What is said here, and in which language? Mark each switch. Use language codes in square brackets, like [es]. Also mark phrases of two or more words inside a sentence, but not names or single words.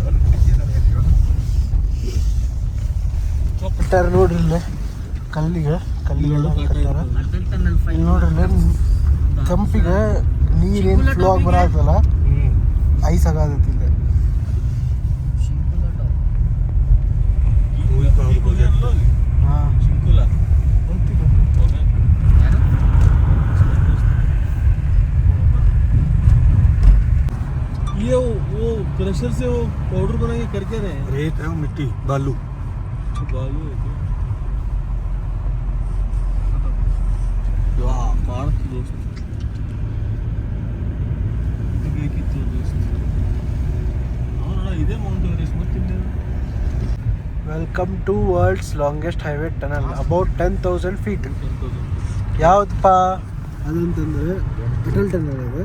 [kn] ಕಟ್ಟಾರ ನೋಡ್ರಿ ಇಲ್ಲೇ ಕಲ್ಲಿಗೆಲ್ಲ ಕಟ್ಟಾರ. ಇಲ್ಲಿ ನೋಡ್ರಿ ತಂಪಿಗೆ ನೀರೇನು ಫ್ಲೋ ಆಗಿ ಬರತ್ತಲ್ಲ, ಐಸ್ ಆಗತೈತಿ ಇಲ್ಲಿ. ಹಾಂ [hi] ये वो क्रशर से वो पाउडर बना के करके रहे हैं। रेत है वो, मिट्टी बालू। बालू है क्या? वाह मार्क दोस्त [kn] ಬೇಕಿತ್ತು ದೋಸ್ತ. ಅವರ ಇದೇ ಮೌಂಟ್ ಎವರೆಸ್ಟ್ ಗೊತ್ತಿಲ್ಲ. [en] welcome to world's longest highway tunnel about 10,000 feet. [kn] ಯಾವ್ದಪ್ಪ ಅದಂತಂದ್ರೆ ಅಟಲ್ ಟನಲ್ ಅದು.